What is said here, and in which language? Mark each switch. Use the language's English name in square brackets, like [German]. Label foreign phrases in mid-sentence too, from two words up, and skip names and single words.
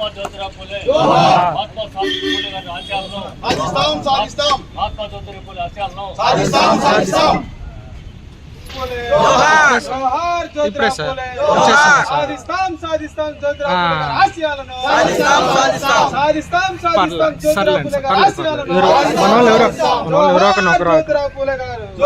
[Telugu] ज्योतिराव फुले महात्मा सावित्री फुले గారి ఆశయాలను సాధిస్తాం महात्मा ज्योतिराव फुले ఆశయాలను సాధిస్తాం జోహార్ జ్యోతిరావు ఫులే సాధిస్తాం జ్యోతిరావు ఫులే గారి ఆశయాలను సాధిస్తాం జ్యోతిరావు ఫులే గారి ఆశయాలను జ్యోతిరావు ఫులే గారు.